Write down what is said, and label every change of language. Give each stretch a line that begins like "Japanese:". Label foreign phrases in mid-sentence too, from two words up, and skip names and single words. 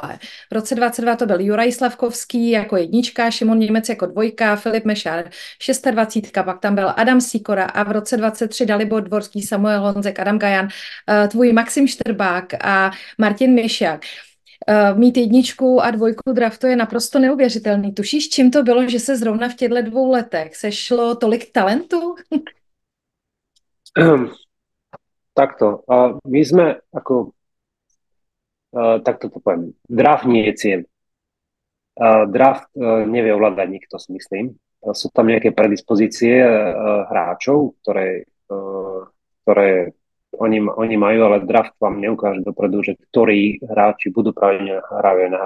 Czech: V roce 22 to byl Juraj Slavkovský jako jednička, Šimon Němec jako 2, Filip Mešár 26, pak tam byl Adam Sikora a v roce 23 Dalibor Dvorský, Samuel Honzek, Adam Gajan, tvůj Maxim Štrbák a Martin Měšák. Mít 1 a 2 draftu je naprosto neuvěřitelný. Tušíš, čím to bylo, že se zrovna v těchto 2 letech sešlo tolik talentu?
Slovak: Takto. My sme takto to poviem. Draft nie je cieľ. Draft nevie ovládať nikto, si myslím. Sú tam nejaké predispozície hráčov, ktoré oni majú, ale draft vám neukáže dopredu, že ktorí hráči budú pravidelne hrajú NHL.